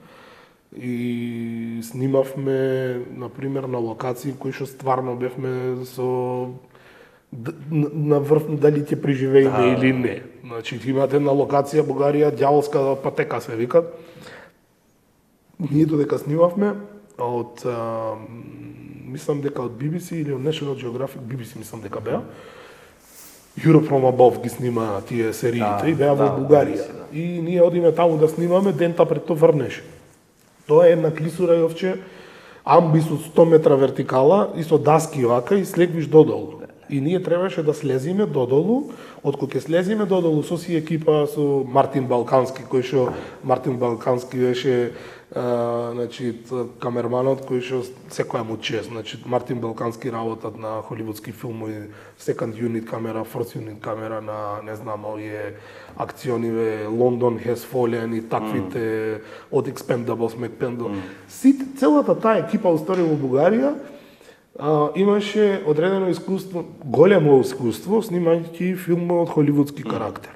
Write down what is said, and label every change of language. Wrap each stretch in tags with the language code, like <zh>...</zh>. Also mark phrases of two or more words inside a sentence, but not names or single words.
<mk>И снимавме, например, на локации кои што стварно бевме со на врв дали ќе преживееме или не. Значи, имате една локација Бугарија, ѓаволска патека се викат. Ние додека снимавме од мислам дека од BBC или од National Geographic, BBC мислам дека беа. Europe from Above ги снима тие сериите и беа во Бугарија. И ние одиме таму да снимаме, дента пред тоа врнеше. Тоа е една клисура јовче, амбис од 100 метра вертикала и со даски вака и слегвиш додолу. И ние требаше да слезиме додолу, откога ќе слезиме додолу со си екипа со Мартин Балкански, кој што Мартин Балкански беше значи камерманот кој што секоја му чест, значи Мартин Балкански работат на холивудски филмови,</mk> <en>second unit</en> <mk>камера,</mk> <en>first unit</en> <mk>камера на не знам овие акциониве London Has Fallen и таквите од Expendables, McPendle. Сите целата таа екипа устори во Бугарија имаше одредено искуство, големо искуство снимајќи филмови од холивудски карактер.</mk>